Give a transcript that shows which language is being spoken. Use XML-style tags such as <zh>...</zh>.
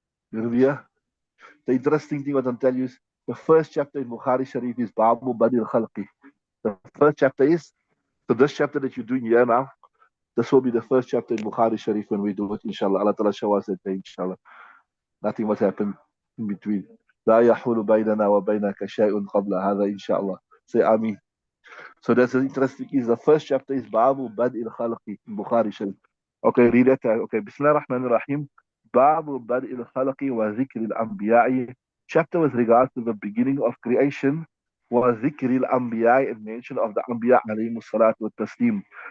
<en>You're gonna be here. The interesting thing what I'll tell you is the first chapter in Bukhari Sharif is Babu Badil Khalqi. The first chapter is, so this chapter that you're doing here now, this will be the first chapter in Bukhari Sharif when we do it, inshallah. Allah Ta'ala show us that day, inshallah. Nothing must happen in between.</en> <ar>لا يحول بيننا وبينك شيء قبل هذا إن شاء الله.</ar> <en>Say Ameen. So that's the interesting is the first chapter is Babu Bad'il Khalqi in Bukhari Sharif. Okay, read that. Okay, Bismillah ar-Rahman ar-Rahim. Babu Bad'il Khalqi wa Zikri al-Anbiya'i. Chapter with regards to the beginning of creation wa Zikri al-Anbiya'i, and mention of the Anbiya alayhi salatu wa taslim.</en>